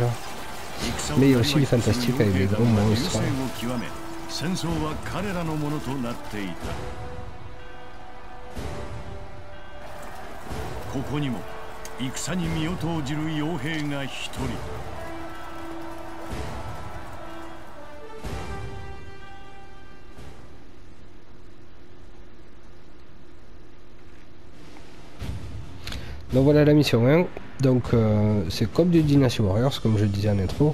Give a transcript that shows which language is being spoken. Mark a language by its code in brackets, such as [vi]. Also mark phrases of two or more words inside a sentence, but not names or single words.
[fr] Mais il y a aussi les fantastiques avec les gros monstres. [ja] ここにも戦に身を投じる傭兵が一人。 [fr] Donc voilà la mission 1, donc c'est comme du Dynasty Warriors, comme je disais en intro.